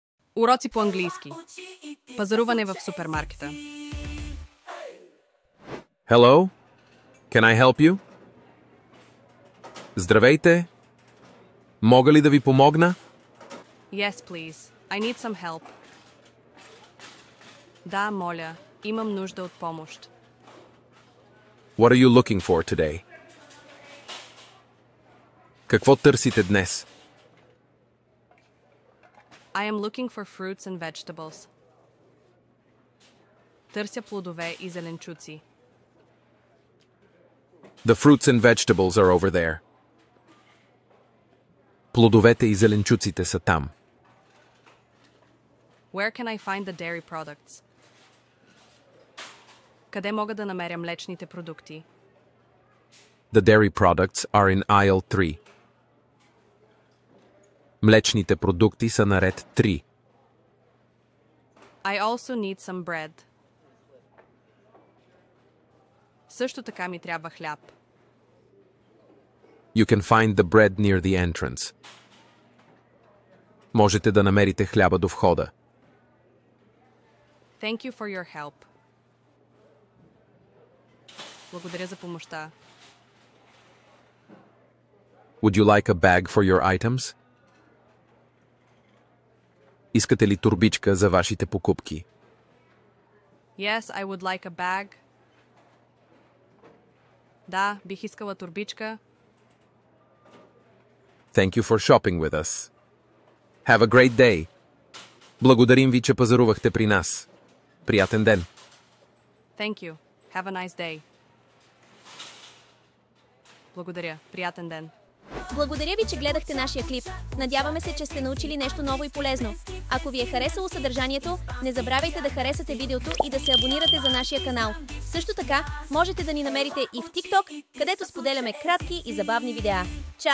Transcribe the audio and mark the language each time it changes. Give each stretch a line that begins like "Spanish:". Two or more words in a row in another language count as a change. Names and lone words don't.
Bulgarian: Уроци по английски. Пазаруване в супермаркета.
English: Hello? Can I help you?
Bulgarian: Здравейте! Мога ли да ви помогна?
English: Yes, please. I need some help.
Bulgarian: Да, моля. Имам нужда от помощ.
English: What are you looking for today?
Bulgarian: Какво търсите днес?
English: I am looking for fruits and vegetables.
Bulgarian: Търся плодове и зеленчуци.
English: The fruits and vegetables are over there.
Bulgarian: Плодовете и зеленчуците са там.
English: Where can I find the dairy products?
Bulgarian: Къде мога да намеря млечните продукти?
English: The dairy products are in aisle 3.
Bulgarian: Млечните продукти са на ред 3.
English: I also need some bread.
Bulgarian: Също така ми трябва хляб.
English: You can find the bread near the entrance.
Bulgarian: Можете да намерите хляба до входа.
English: Thank you for your help.
Bulgarian: Благодаря за помощта.
English: Would you like a bag for your items?
Bulgarian: Искате ли турбичка за вашите покупки?
English: Yes, I would like a bag.
Bulgarian: Да, бих искала турбичка.
English: Thank you for shopping with us. Have a great day.
Bulgarian: Благодарим ви, че пазарувахте при нас. Приятен ден.
English: Thank you. Have a nice day.
Bulgarian: Благодаря. Приятен ден. Благодаря ви, че гледахте нашия клип. Надяваме се, че сте научили нещо ново и полезно. Ако ви е харесало съдържанието, не забравяйте да харесате видеото и да се абонирате за нашия канал. Също така, можете да ни намерите и в TikTok, където споделяме кратки и забавни видеа.